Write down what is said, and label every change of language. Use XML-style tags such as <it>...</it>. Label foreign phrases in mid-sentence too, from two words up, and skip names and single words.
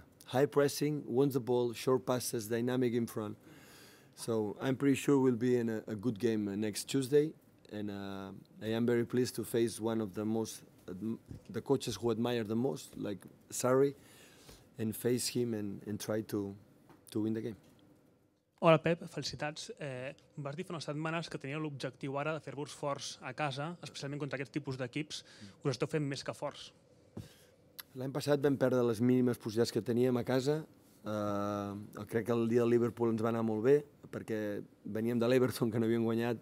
<en>High pressing, wins the ball, short passes, dynamic in front. So I'm pretty sure we'll be in a good game next Tuesday. And I am very pleased to face one of the coaches who admire the most, like Sarri, and face him and try to win the game.</en> <ca>Hola Pep, felicitats. Vas dir fa unes setmanes que tenia l'objectiu ara de fer-vos forts a casa, especialment contra aquest tipus d'equips. Us esteu fent més que forts. L'any passat vam perdre les mínimes possibilitats que teníem a casa. Crec que el dia del Liverpool ens va anar molt bé, perquè veníem de l'Everton, que no havíem guanyat.</ca>